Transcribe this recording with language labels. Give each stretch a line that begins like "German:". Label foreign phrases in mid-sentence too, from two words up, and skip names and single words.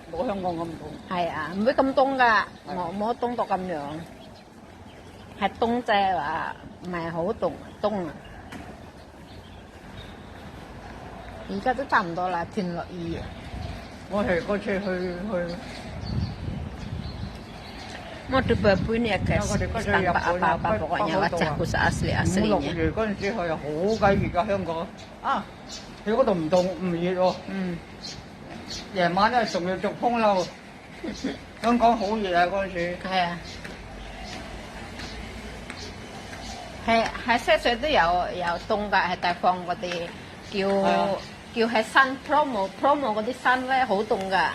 Cantonese: 冇香港咁凍。係啊，唔會咁凍㗎，冇凍到咁樣，係凍啫話，唔係好凍啊！而家都差唔多啦，天落雨啊！我係嗰次去
Indonesian: Mau dibabu ini ya guys, tanpa apa-apa pokoknya wajahku asli-aslinya.
Cantonese: 5、6 月嗰陣時去好鬼熱㗎香港啊！你嗰度唔凍唔熱喎。夜晚咧仲要着風褸。香港好熱啊嗰陣時。係啊，係西水都有凍㗎，係大放嗰啲叫係山 promo 嗰啲山咧好凍㗎。